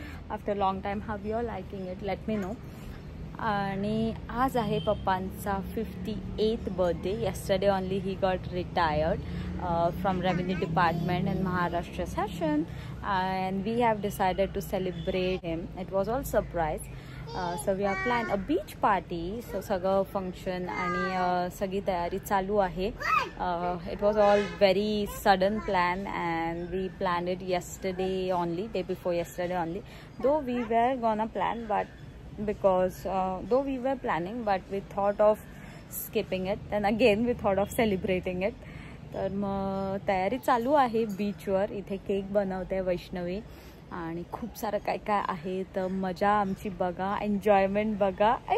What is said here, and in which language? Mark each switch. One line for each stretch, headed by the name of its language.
English: After a long time, how you're liking it? Let me know.
Marathi: आणि आज आहे पप्पांचा 58th birthday.
English: yesterday only he got retired. from Revenue Department in Maharashtra session, and we have decided to celebrate him. It was all surprise. So we have planned a beach party.
Marathi: So सगळं function आणि सगळी तयारी चालू आहे.
English: It was all very sudden plan and we planned it yesterday only, day before yesterday only. Though we were gonna plan, but because though we were planning, but we thought of skipping it. Then again we thought of celebrating it.
Marathi: तर मग तयारी चालू आहे बीचवर. इथे cake बनवते वैष्णवी आणि खूप सारं काय काय आहे. तर मजा आमची बघा, एन्जॉयमेंट बघा.